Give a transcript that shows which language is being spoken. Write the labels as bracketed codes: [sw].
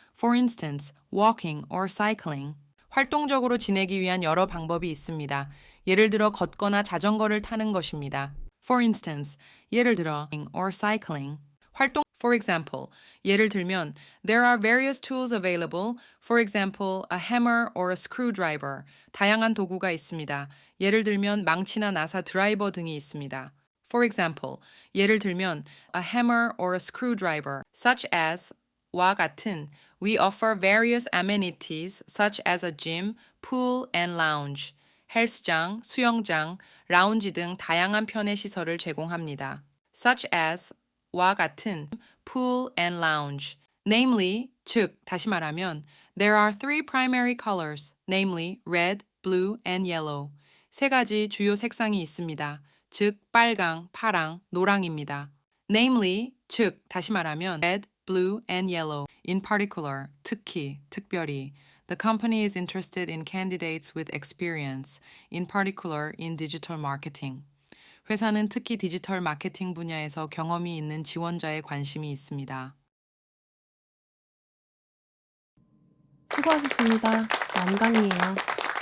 [en] For instance, walking or cycling. [ko] 활동적으로 지내기 위한 여러 방법이 있습니다. 예를 들어 걷거나 자전거를 타는 것입니다. [en] For instance, 예를 들어 or cycling. 활동 For example, 예를 들면 there are various tools available. For example, a hammer or a screwdriver. [ko] 다양한 도구가 있습니다. 예를 들면 망치나 나사, 드라이버 등이 있습니다. [en] For example, 예를 들면 a hammer or a screwdriver, such as 와 같은 we offer various amenities such as a gym, pool, and lounge. [ko] 헬스장, 수영장, 라운지 등 다양한 편의 시설을 제공합니다. [en] Such as 와 같은 pool and lounge. Namely, 즉, 다시 말하면 there are three primary colors, namely red, blue, and yellow. [ko] 세 가지 주요 색상이 있습니다. 즉, 빨강, 파랑, 노랑입니다. [en] Namely, 즉, 다시 말하면 red, blue, and yellow. In particular, 특히, 특별히. The company is interested in candidates with experience, in particular in digital marketing. [ko] 회사는 특히 디지털 마케팅 분야에서 경험이 있는 지원자에 관심이 있습니다. 수고하셨습니다. 완강이에요.